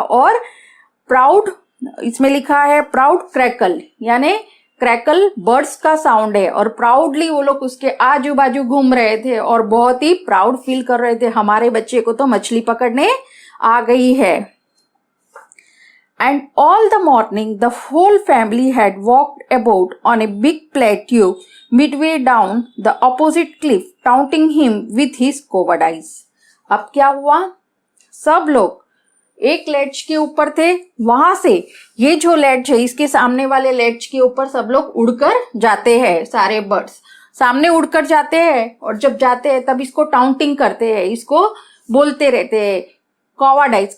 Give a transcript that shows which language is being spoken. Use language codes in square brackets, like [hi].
[hi] और प्राउड इसमें लिखा है प्राउड क्रैकल, यानी क्रैकल बर्ड्स का साउंड है, और प्राउडली वो लोग उसके आजू बाजू घूम रहे थे और बहुत ही प्राउड फील कर रहे थे, हमारे बच्चे को तो मछली पकड़ने आ गई है। [en] And all the morning the whole family had walked about on a big plateau midway down the opposite cliff, taunting him with his coward eyes. [hi] अब क्या हुआ, सब लोग एक लेड्ज के ऊपर थे, वहां से ये जो लेड्ज है इसके सामने वाले लेड्ज के ऊपर सब लोग उड़कर जाते हैं, सारे बर्ड्स सामने उड़कर जाते हैं, और जब जाते हैं तब इसको टाउंटिंग करते हैं, इसको बोलते रहते हैं कॉवाडाइज।